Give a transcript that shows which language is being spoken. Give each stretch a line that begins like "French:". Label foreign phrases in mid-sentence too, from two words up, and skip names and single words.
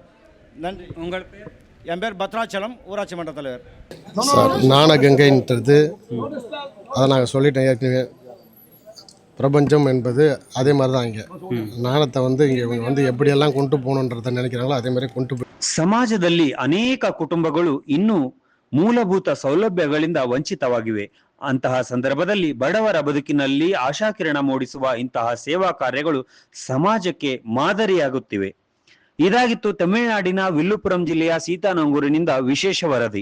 Tamil: நன்றி. உங்கள் பேர்? என் பேர் பத்ராச்சலம், ஊராட்சி மன்ற தலைவர். சார், ஞானகங்கைன்றது அதை நாங்கள் சொல்லிட்டேன் ஏற்கனவே. பிரபஞ்சம் என்பது அதே மாதிரி தான். இங்கே ஞானத்தை இங்கே இவங்க எப்படியெல்லாம் கொண்டு போகணுன்றதை நினைக்கிறாங்களோ அதே மாதிரி கொண்டு போய்
Kannada: ಸಮಾಜದಲ್ಲಿ ಅನೇಕ ಕುಟುಂಬಗಳು ಇನ್ನೂ ಮೂಲಭೂತ ಸೌಲಭ್ಯಗಳಿಂದ ವಂಚಿತವಾಗಿವೆ. ಅಂತಹ ಸಂದರ್ಭದಲ್ಲಿ ಬಡವರ ಬದುಕಿನಲ್ಲಿ ಆಶಾಕಿರಣ ಮೂಡಿಸುವ ಇಂತಹ ಸೇವಾ ಕಾರ್ಯಗಳು ಸಮಾಜಕ್ಕೆ ಮಾದರಿಯಾಗುತ್ತಿವೆ. ಇದಾಗಿತ್ತು ತಮಿಳುನಾಡಿನ ವಿಲ್ಲುಪುರಂ ಜಿಲ್ಲೆಯ ಸೀತಾನಂಗೂರಿನಿಂದ ವಿಶೇಷ ವರದಿ.